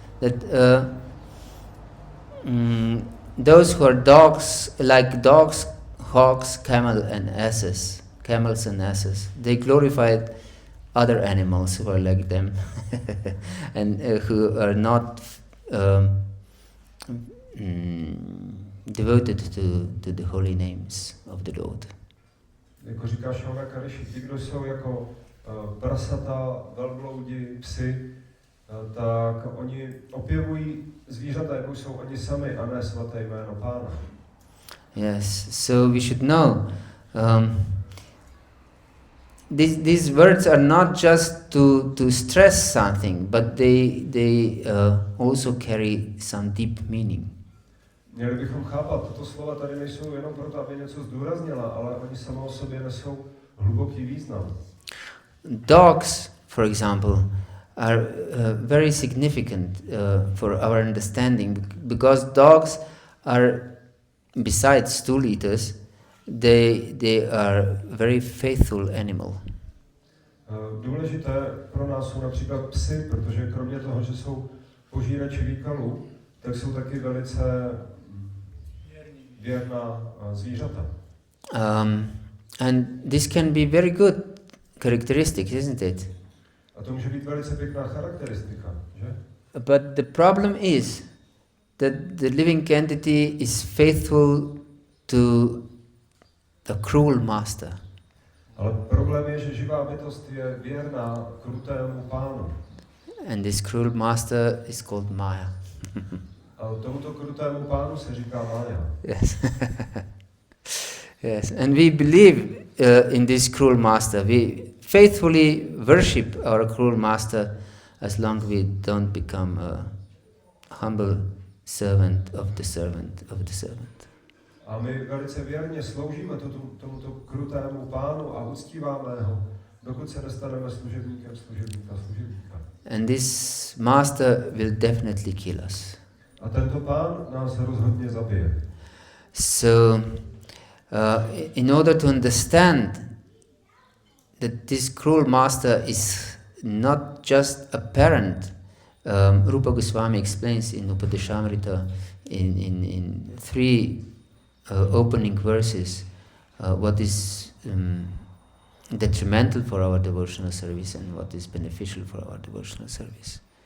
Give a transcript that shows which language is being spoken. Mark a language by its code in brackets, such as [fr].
[en] That those who are dogs, like dogs, hogs, camels and asses, they glorified other animals who are like them and who are not devoted to the holy names of the Lord. [cs] Jako říká Shravana Karishi, ti, kdo jsou jako prasata, velbloudi, psy, tak oni opěvují zvířata, jako jsou oni sami, a ne svaté jméno Pána. [en] Yes, so we should know these words are not just to stress something, but they also carry some deep meaning. [cs] Měli bychom chápat, tato slova tady nejsou jenom proto, aby něco zdůraznila, ale oni samo o sobě nesou hluboký význam. [en] Dogs, for example, are very significant for our understanding, because dogs are, besides stool eaters, they are very faithful animal. [cs] Důležité pro nás jsou například psy, protože kromě toho, že jsou požírači výkalů, tak jsou taky velice věrná zvířata. [en] And this can be very good characteristic, isn't it? [cs] A to může být velice pěkná charakteristika, že? [en] But the problem is that the living entity is faithful to a cruel master. [cs] Ale problém je, že živá bytost je věrná krutému pánu. [en] And this cruel master is called Maya. [cs] A tomuto krutému pánu se říká Maya. [en] Yes. Yes, and we believe in this cruel master. We faithfully worship our cruel master as long as we don't become a humble servant of the servant of the servant. [cs] A my velice věrně sloužíme tomuto krutému pánu a uctíváme ho, dokud se nestaneme služebníkem služebníka. [en] And this master will definitely kill us. [cs] A tento pán nás rozhodně zabije. [en] So, in order to understand that this cruel master is not just a parent, Rupa Goswami explains in Upadeshamrita in three opening verses what is detrimental for our devotional service and what is beneficial for our devotional service.